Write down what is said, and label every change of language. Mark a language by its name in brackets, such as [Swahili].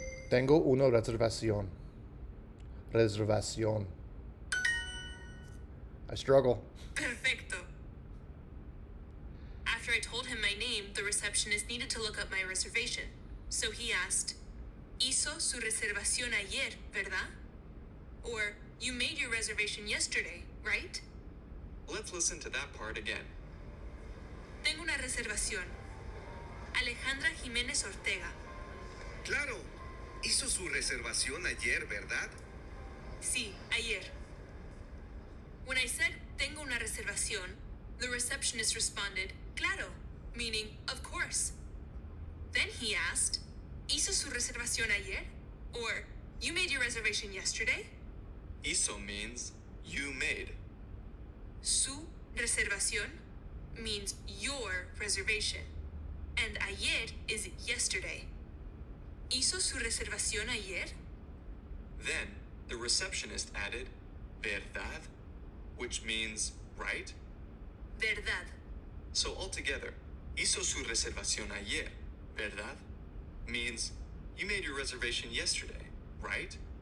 [Spanish] Tengo una reservación. Reservación. [English] I struggle. [Spanish] Perfecto. [English] After I told him my name, the receptionist needed to look up my reservation. So he asked, [Spanish] Hizo su reservación ayer, ¿verdad? [English] Or, you made your reservation yesterday, right? Let's listen to that part again. [Spanish] Tengo una reservación. Alejandra Jiménez Ortega. Claro, hizo su reservación ayer, ¿verdad? Sí, ayer. [English] When I said, [Spanish] tengo una reservación, [English] the receptionist responded, claro, meaning, of course. Then he asked, [Spanish] ¿hizo su reservación ayer? [English] Or, you made your reservation yesterday? Hizo means you made. Su reservación means your reservation. And ayer is yesterday. [Spanish] ¿Hizo su reservación ayer? [English] Then the receptionist added verdad, which means right. [Spanish] Verdad. [English] So altogether, [Spanish] hizo su reservación ayer, verdad, [English] means you made your reservation yesterday, right?